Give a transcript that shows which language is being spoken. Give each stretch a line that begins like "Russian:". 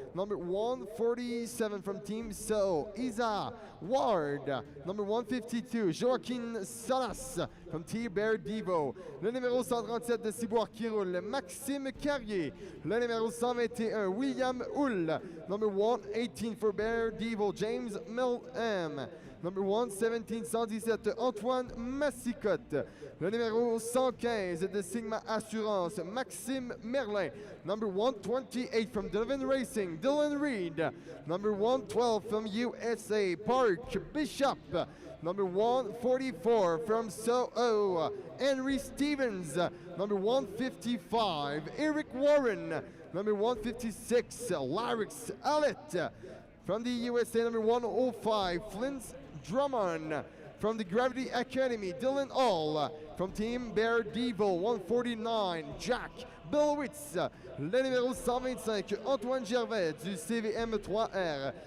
English: Number 147 from Team So, Isa Ward. Number 152, Joaquin Salas from T-Bear Devo.
French: Le numéro 137 de Ciboire qui roule, Maxime Carrier. Le numéro 121,
English: William Hull. Number 118 for Bear Devo, James Milham. Number 117, 117, Antoine Massicotte.
French: Le numéro 115 de Sigma Assurance, Maxime Merlin.
English: Number 128 from Donovan Racing, Dylan Reed. Number 112 from USA, Park Bishop. Number 144 from Soho, Henry Stevens. Number 155, Eric Warren. Number 156, Larix Allett. From the USA, number 105, Flint Drummond. From the Gravity Academy, Dylan Hall. From Team Bear Devo, 149, Jack Billowitz.
French: Le numéro 125, Antoine Gervais du CVM 3R.